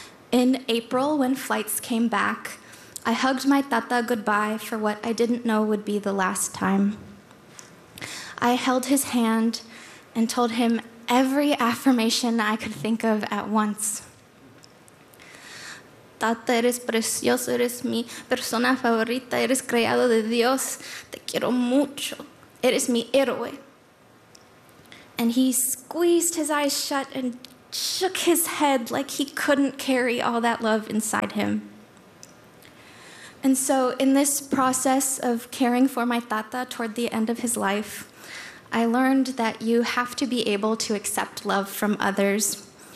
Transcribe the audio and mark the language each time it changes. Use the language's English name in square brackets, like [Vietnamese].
[English] In April, when flights came back, I hugged my tata goodbye for what I didn't know would be the last time. I held his hand and told him every affirmation I could think of at once. [Spanish] "Tata, eres precioso, eres mi persona favorita, eres creado de Dios, te quiero mucho. [English] It is mi héroe." And he squeezed his eyes shut and shook his head like he couldn't carry all that love inside him. And so in this process of caring for my tata toward the end of his life, I learned that you have to be able to accept love from others.